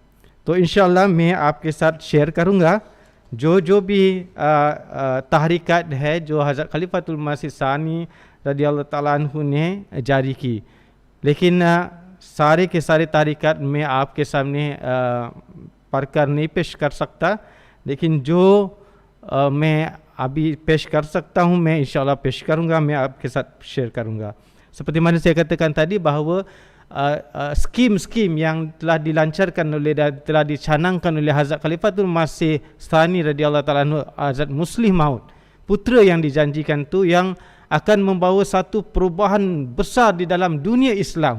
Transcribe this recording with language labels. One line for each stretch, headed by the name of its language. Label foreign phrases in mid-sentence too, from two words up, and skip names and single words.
Hindi: तो
Arabic: إن شاء الله
Hindi: मैं आपके साथ शेयर करूँगा जो भी तहरीकत है जो हज़रत खलीफातुल मसीह सानी
Arabic: رضي الله تعالى عنه
Hindi: ने जारी की। लेकिन सारे के सारे तहरीकत मैं आपके सामने पढ़कर नहीं पेश कर सकता, लेकिन जो मैं अभी पेश कर सकता हूँ मैं
Arabic: إن شاء الله
Hindi: पेश करूँगा, मैं आपके साथ शेयर करूँगा.
Malay: Seperti mana saya katakan tadi bahawa skim-skim yang telah dilancarkan oleh dan telah dicanangkan oleh Hazrat Khalifatul Masih Tsani
Arabic: رضي الله تعالى عنه,
Malay: Hazrat Muslih Maud, putera yang dijanjikan tu, yang akan membawa satu perubahan besar di dalam dunia Islam.